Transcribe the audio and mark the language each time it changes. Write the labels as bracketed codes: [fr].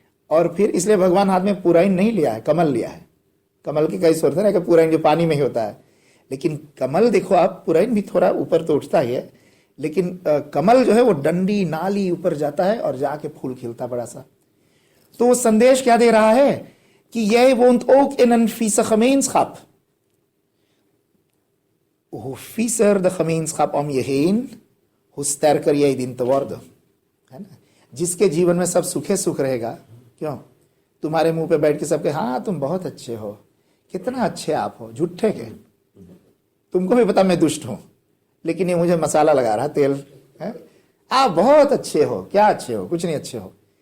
[hi] और फिर इसलिए भगवान हाथ में पुराइन नहीं लिया है, कमल लिया है। कमल की कई स्वरूप है ना, कि पुराइन जो पानी में ही होता है, लेकिन कमल देखो आप, पुराइन भी थोड़ा ऊपर तो उठता ही है, लेकिन कमल जो है वो डंडी नाली ऊपर जाता है और जाके फूल खिलता बड़ा सा। तो वो संदेश क्या दे रहा है कि [nl] jij woont ook in een vieze gemeenschap. Hoe viezer de gemeenschap om je heen, hoe sterker jij dient te worden. [hi] जिसके जीवन में सब सुखे सुख रहेगा, क्यों तुम्हारे मुंह पे बैठ के सबके हाँ तुम बहुत अच्छे हो, कितना अच्छे आप हो, झूठे के, तुमको भी पता मैं दुष्ट हूं, लेकिन ये मुझे मसाला लगा रहा तेल है, आप बहुत अच्छे हो, क्या अच्छे हो, कुछ नहीं अच्छे हो।